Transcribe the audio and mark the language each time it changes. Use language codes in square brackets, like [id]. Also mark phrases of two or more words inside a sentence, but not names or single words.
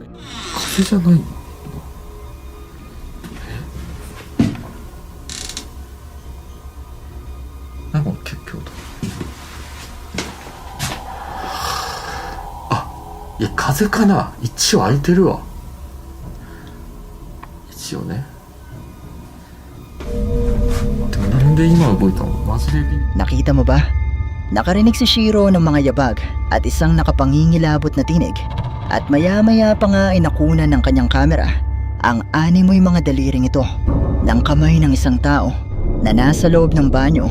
[ja] 風じゃないの？なんか結構と。いや、風かな。一応開いてるわ。一応ね。でもなんで今動いたの？マジで。 [tl] Nakita mo ba? Nakarinig si Shiro ng mga yabag at isang nakapangingilabot na tinig. At maya-maya pa nga ay nakunan ng kanyang kamera ang animoy mga daliring ito ng kamay ng isang tao na nasa loob ng banyo.